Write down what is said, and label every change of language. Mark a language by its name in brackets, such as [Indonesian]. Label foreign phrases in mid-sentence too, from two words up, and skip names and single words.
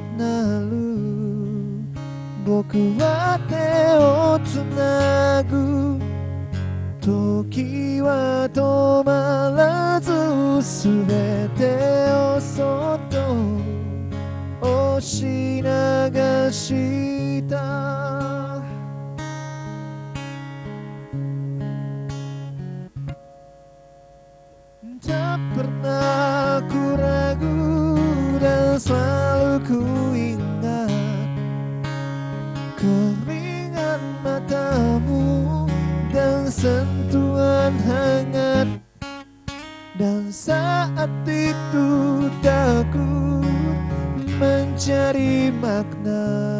[Japanese] なる僕は手をつなぐ時は止まらずすべてをそっと押し流した [Indonesian] Tak pernah ku ragu dan selalu ku ingat keringat matamu dan sentuhan hangat dan saat itu takut mencari makna